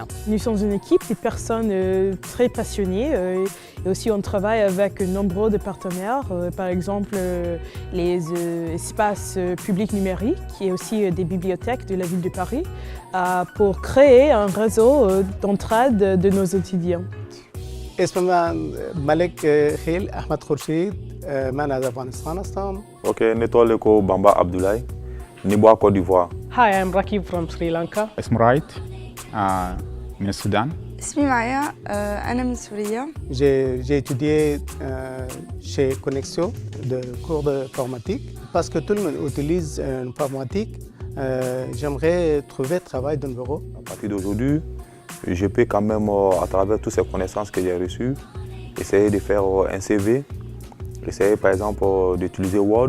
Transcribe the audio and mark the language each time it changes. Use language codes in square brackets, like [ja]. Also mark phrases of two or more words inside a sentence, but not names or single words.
[fr] Nous sommes une équipe de personnes très passionnées et aussi on travaille avec nombreux de partenaires, par exemple les espaces publics numériques et aussi des bibliothèques de la ville de Paris pour créer un réseau d'entraide de nos étudiants. [fa] اسم ملک خیل احمد خورشید من از افغانستان هستم. [fr] Okay, Netoleko Bamba Abdoulaye, Niboa, Côte d'Ivoire. [en] Hi, I'm Rakib from Sri Lanka. [ar] اسم رايت من السودان. اسمي مايا أنا من سوريا. [fr] J'ai étudié chez Connexio de cours d'informatique parce que tout le monde utilise l'informatique. J'aimerais trouver travail dans le bureau. À partir d'aujourd'hui, je peux quand même, à travers toutes ces connaissances que j'ai reçues, essayer de faire un CV, essayer par exemple d'utiliser Word.